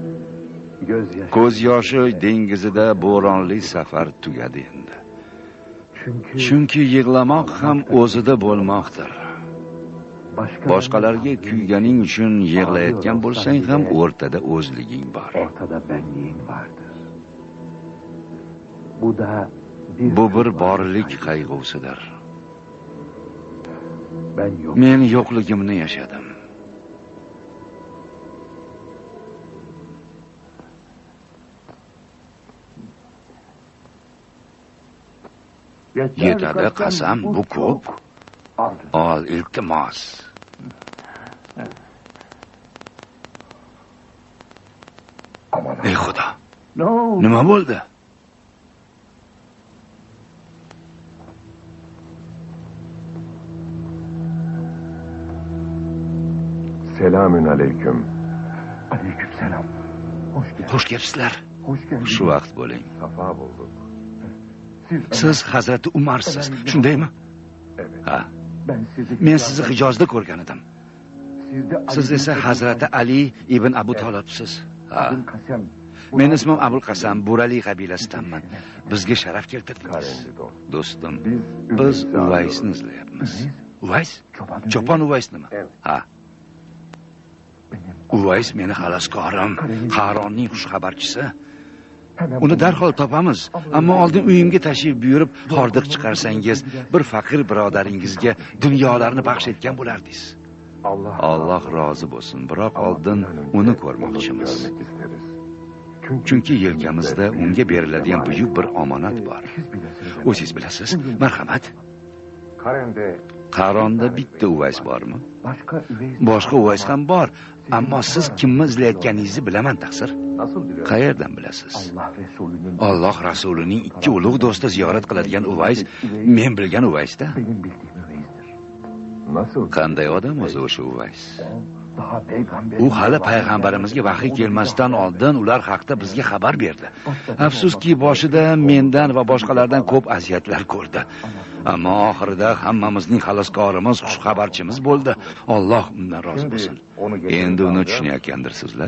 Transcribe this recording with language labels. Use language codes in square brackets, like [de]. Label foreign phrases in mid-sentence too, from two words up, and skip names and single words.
[uz] Ko'z yoshi dengizida bo'ronli safar tugadi endi. Chunki yig'lamoq ham o'zida bo'lmoqdir. Boshqalarga kuyganing uchun yig'layotgan bo'lsang ham o'rtada o'zliging bor. [tr] Ortada benliğin vardır. [uz] Bu bir borlik qayg'usidir. Ben Men yo'qligimni yashadim. Yetadi qasam, bu ko'p. Ol, iltimos. Ey Xudo. Nima bo'ldi? [tr] Selamün aleyküm. Aleykümselam. Hoş geldin. [uz] Xush kelibsizlar. [tr] Hoş geldin. [uz] Shu vaqt bo'ling. [tr] Safa bulduk. [uz] Siz Hazrati Umarsiz, shundaymi? Evet. Ha, [tr] Ben sizi [uz] men sizni Hijozda ko'rgan edim. Siz esa Hazrati Ali ibn Abu Tolibsiz. Ha, Kasem. men ismim Abul Qasam, Burali qabilasidanman. Bizga sharaf keltirdingiz. [tr] Karenli dost. [uz] Do'stim, Biz biz Üveys'i Uvaysni arıyoruz. izlayapmiz. Uvays? Çoban Cho'pon Uvays nima? Evet. Ha, Benim. Uvays meni xaloskorim, Qaronning xushxabarchisi. Hemen Uni darhol topamiz. Ammo oldin uyimga tashrif buyurib, hordiq chiqarsangiz, bir faqir birodaringizga dunyolarni baxsh etgan bo'lardingiz. Alloh rozi bo'lsin, biroq oldin uni ko'rmoqchimiz. [tr] Görmek isteriz. [uz] Chunki yelkamizda unga beriladigan buyuk bir omonat bor. O'zingiz bilasiz. Marhamat. Karen'de Qaronda bitta Uvays bormi? Başka Boshqa Uvays ham bor, ammo siz kimni izlayotganingizni bilaman, taqsir. [tr] nasıl biliyor? [uz] Qayerdan bilasiz? [tr] Allah Resulü'nün [uz] Alloh rasulining ikki ulug' do'sti ziyorat qiladigan Uvays, men bilgan Uvaysda. [tr] benim bildiğim üveyizdir. [uz] Nasıl? Qanday odam o'zi o'sha Uvays? [tr] Daha peygamber. [uz] U hali payg'ambarimizga vahiy kelmasdan oldin ular haqida bizga xabar berdi. Afsuski boshida mendan va boshqalardan ko'p aziyatlar ko'rdi. Ammo oxirida hammamizning xaloskorimiz, xushxabarchimiz bo'ldi. Alloh undan rozi bo'lsin. Endi uni tushunayotgandirsizlar?